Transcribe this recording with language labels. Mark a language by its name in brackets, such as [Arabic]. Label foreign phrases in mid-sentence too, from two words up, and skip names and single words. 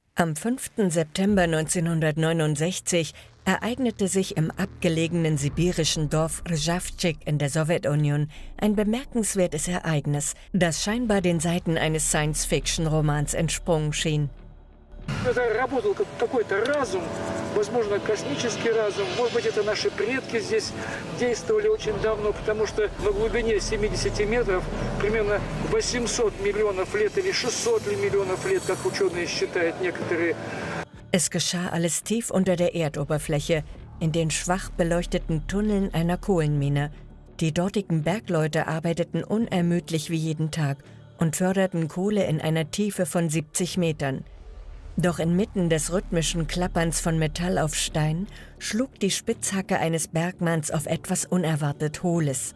[German] Am 5. September 1969 ereignete sich im abgelegenen sibirischen Dorf Rjavtchik in der Sowjetunion ein bemerkenswertes Ereignis, das scheinbar den Seiten eines Science-Fiction-Romans entsprungen schien. [Russian] Это работал какой-то разум, возможно, космический разум. Может быть, это наши предки здесь действовали очень давно, потому что на глубине 70 метров примерно 800 миллионов лет или 600 миллионов лет, как ученые считают некоторые. [German] Es geschah alles tief unter der Erdoberfläche, in den schwach beleuchteten Tunneln einer Kohlenmine. Die dortigen Bergleute arbeiteten unermüdlich wie jeden Tag und förderten Kohle in einer Tiefe von 70 Metern. Doch inmitten des rhythmischen Klapperns von Metall auf Stein schlug die Spitzhacke eines Bergmanns auf etwas unerwartet Hohles.